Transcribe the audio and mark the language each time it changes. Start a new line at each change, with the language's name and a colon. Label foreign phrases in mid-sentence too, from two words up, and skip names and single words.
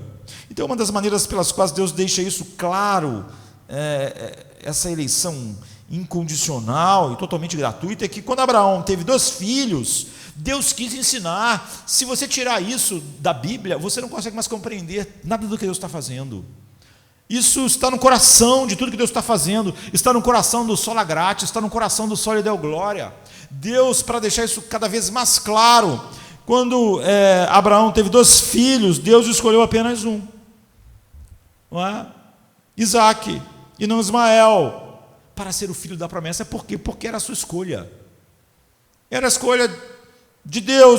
Portuguese: Então, uma das maneiras pelas quais Deus deixa isso claro, essa eleição incondicional e totalmente gratuita, é que quando Abraão teve 2 filhos, Deus quis ensinar. Se você tirar isso da Bíblia, você não consegue mais compreender nada do que Deus está fazendo. Isso está no coração de tudo que Deus está fazendo, está no coração do
Latin: sola gratis,
Portuguese: está no coração do
Latin: soli deo glória.
Portuguese: Deus, para deixar isso cada vez mais claro, quando Abraão teve 2 filhos, Deus escolheu apenas um, não é? Isaque, e não Ismael, para ser o filho da promessa. Por quê? Porque era a sua escolha, era a escolha de Deus.